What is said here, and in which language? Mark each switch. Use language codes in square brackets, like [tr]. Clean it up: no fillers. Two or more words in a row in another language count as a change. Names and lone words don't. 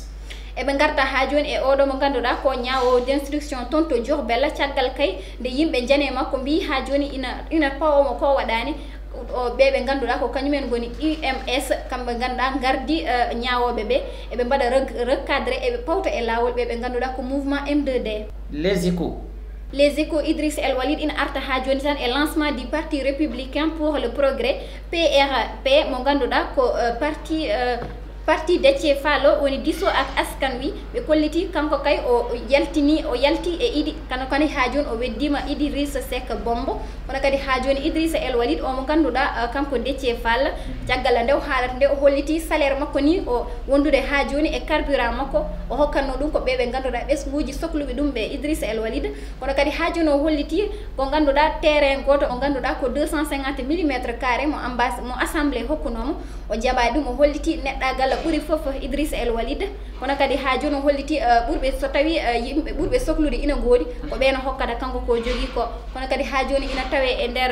[ff] eɓe garta ha joni e oɗo mo ganduɗa ko ñawowo d' instruction toon to Diourbel caggal kay nde yimɓe jane makko mbi ha joni ina pawomo ko waɗani o ɓe ganduɗa ko kañumen goni UMS kamɓe ganduɗa gardi ñawoɓe ɓe eɓe mbaɗa recadré eɓe pawta e lawol ɓe ganduɗa ko mouvement M2D. Les Échos Idrissa El Walid ina arta ha joni tan e [fr] lancement du parti républicain pour le progrès PRP [ff] mo ganduɗa ko parti Déthié Fallo woni diso [wo] ak askan wi [ff] ɓe kolliti kanko kay o yalti e Idi kani ha joni o weddima Idrissa Seck Bombo kono kadi ha joni Idrissa El Walid o mo ganduɗa kanko Déthié Fall caggal nde o haalata nde o holliti salaire makko ni o wondude ha joni e carburant makko o hokkanno ɗum ko ɓe ganduɗa ɓesguji sohluɓe ɗum ɓe Idrissa El Walid kono kadi ha joni o holliti ko ganduɗa terrain goto o ganduɗa ko 250 mm carré mo assemblé hokkunomo o jaɓa ɗum o holliti neɗɗagal ɓuuri fof Idrissa El Walid kono kadi ha joni o holliti ɓurɓe so tawi yimɓe ɓurɓe sohlude ina goodi ko ɓeeno hokkata kanko ko jogui ko kono kadi ha joni ina tawe e